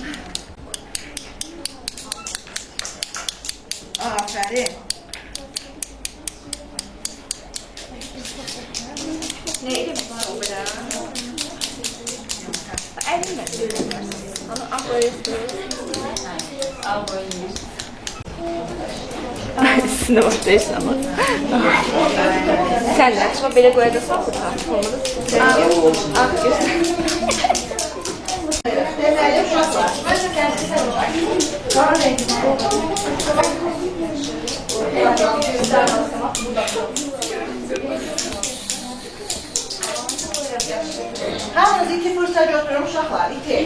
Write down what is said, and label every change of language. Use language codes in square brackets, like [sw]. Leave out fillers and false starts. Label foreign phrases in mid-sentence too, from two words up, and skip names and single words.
[az] Afərin. [tr] Üstüne bakıyorsun ama. Sen de açma [az] belə qoyacaqsan olmadı. Deməli, uşaqlar. Qara rəngi. Hamınız iki fırça götürün uşaqlar, iki.